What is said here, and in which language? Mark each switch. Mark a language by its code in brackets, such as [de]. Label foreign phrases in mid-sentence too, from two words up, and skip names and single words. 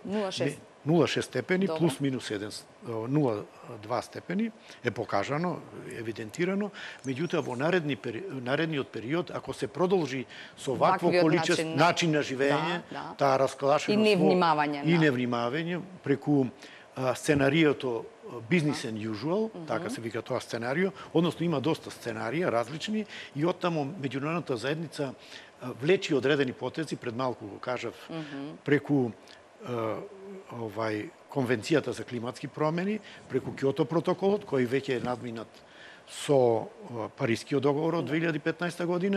[mk] 0,6 степени плюс минус 0,2 степени е покажано, евидентирано. Меѓутоа во наредниот период, ако се продолжи со вакво количество начин на живење, таа расклашеност и невнимавање преку сценариото [en] business and usual, [mk] така се вика тоа сценарио, односно има доста сценарија различни и оттаму меѓународната заедница влечи одредени потези, пред малку го кажав, преку Конвенцијата за климатски промени, преку Киото протоколот, кој веќе е надминат со Парискиот договор од 2015 година,